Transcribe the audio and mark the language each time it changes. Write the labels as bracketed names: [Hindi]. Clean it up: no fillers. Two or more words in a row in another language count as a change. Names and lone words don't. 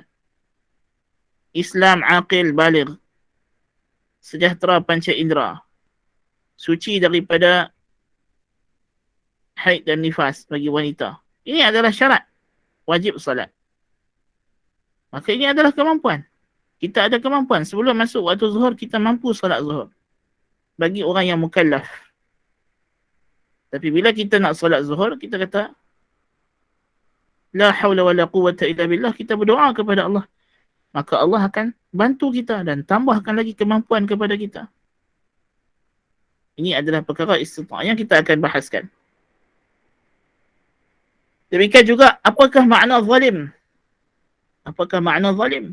[Malay] Islam, aqil, baligh, sejahtera panca indera, suci daripada haid dan nifas bagi wanita. Ini adalah syarat wajib salat. Maka ini adalah kemampuan. Kita ada kemampuan. Sebelum masuk waktu zuhur, kita mampu salat zuhur. Bagi orang yang mukallaf. Tapi bila kita nak salat zuhur, kita kata, [Arabic] la hawla wa la quwwata illa billah, [Malay] kita berdoa kepada Allah. Maka Allah akan bantu kita dan tambahkan lagi kemampuan kepada kita. Ini adalah perkara istita'ah yang kita akan bahaskan. Demikian juga, apakah makna zalim? Apakah makna zalim?